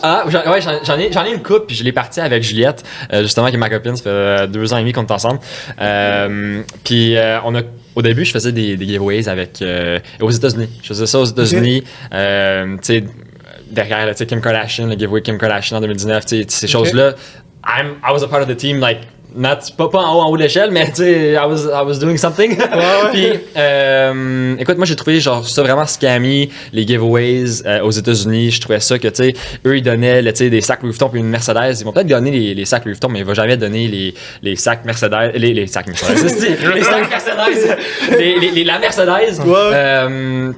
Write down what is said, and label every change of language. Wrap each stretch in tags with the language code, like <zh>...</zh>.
<fr>Ah, ouais, j'en ai une couple, puis je l'ai partie avec Juliette, justement, qui est ma copine, ça fait 2 ans et demi qu'on est ensemble. Puis au début, je faisais des giveaways aux États-Unis. Je faisais ça aux États-Unis, tu sais, derrière, tu sais, Kim Kardashian, le giveaway Kim Kardashian en 2019, tu sais, ces choses-là.</fr> <en>I was a part of the team, like,</en> <fr>pas en haut de l'échelle, mais tu sais,</fr> <en>I was doing something.</en> <fr>Puis, écoute, moi j'ai trouvé genre ça vraiment scammy, les giveaways aux États-Unis. Je trouvais ça que, tu sais, eux ils donnaient tu sais, des sacs Louis Vuitton puis une Mercedes. Ils vont peut-être donner les sacs Louis Vuitton, mais ils vont jamais donner les sacs Mercedes. Les sacs Mercedes. les sacs Mercedes. La Mercedes.</fr>